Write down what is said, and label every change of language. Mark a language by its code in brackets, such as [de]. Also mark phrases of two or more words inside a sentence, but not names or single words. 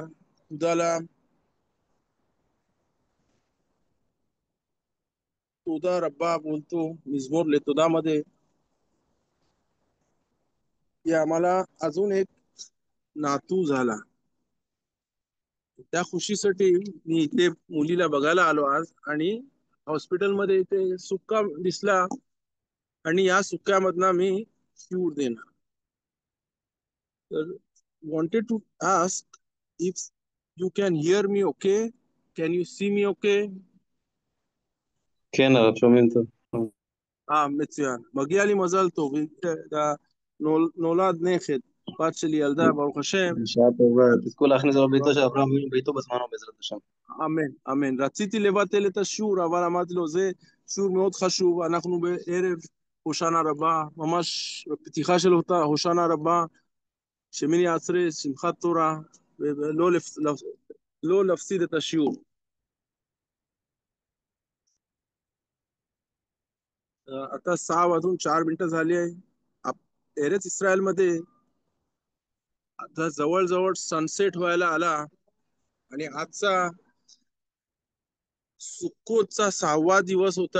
[mr] खुदाला [he] תודה רבה [mr] बोलतो [he] מזמור לתודה [mr] मध्ये की आम्हाला अजून एक नातू झाला. त्या खुशीसाठी मी इथे मुलीला बघायला आलो आज. आणि हॉस्पिटलमध्ये इथे सुक्का दिसला आणि या सुक्यामधनं मी शिवूर देणार. [en] तर wanted to ask if you can hear me okay, can you see me okay? [he] כן, הרב, שומעים טוב. מצוין. מגיע לי מזל טוב. נולד נכד, בת שלי ילדה, ברוך השם. בשעה טובה, תזכו להכניס לביתו של אברהם אבינו ביתו בזמנו בעזרת השם. אמן, אמן. רציתי לבטל את השיעור, אבל אמרתי לו, זה שיעור מאוד חשוב. אנחנו בערב הושענא רבה, ממש בפתיחה של אותה הושענא רבה, שמיני עצרת, שמחת תורה, ולא לא להפסיד את השיעור. [mr] आता 6:04 झाली आहे. [he] ארץ ישראל [mr] मध्ये आता जवळजवळ सनसेट व्हायला आला. आणि आजचा सुक्कोतचा 6वा दिवस होता.